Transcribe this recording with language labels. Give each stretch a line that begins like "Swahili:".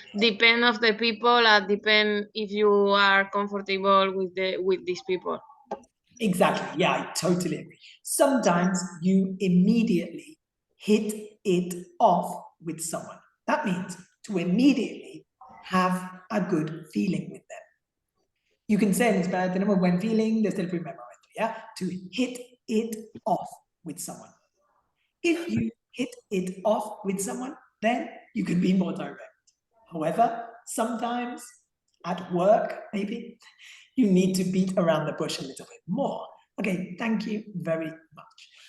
English: Depend of the people, depend if you are comfortable with these people. Exactly. Yeah, I totally agree. Sometimes you immediately hit it off with someone. That means to immediately have a good feeling with them. You can say
Spanish: en español, tenemos buen feeling desde el primer momento, yeah?
English: To hit it off with someone. If you hit it off with someone, then you can be more direct. However, sometimes at work, maybe, you need to beat around the bush a little bit more. Okay, thank you very much.